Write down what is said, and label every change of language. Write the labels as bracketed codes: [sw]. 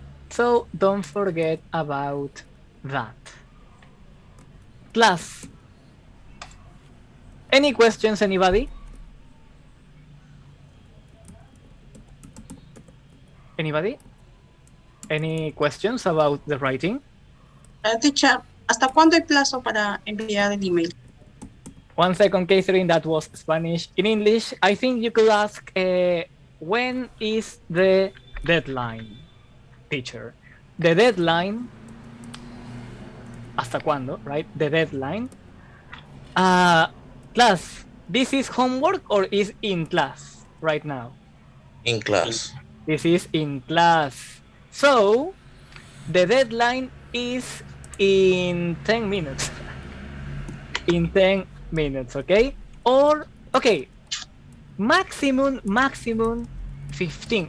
[en] So don't forget about that. Class, any questions, anybody? Anybody? Any questions about the writing? [es] Teacher, ¿hasta cuándo hay plazo para enviar el email? [en] 1 second, Catherine, that was Spanish. In English, I think you could ask, when is the deadline, teacher? The deadline, [es] ¿hasta cuándo, [en] right? The deadline. Class, this is homework or is in class right now? In class. This is in class. So, the deadline is in 10 minutes. In 10 minutes, okay? Or, okay, maximum 15.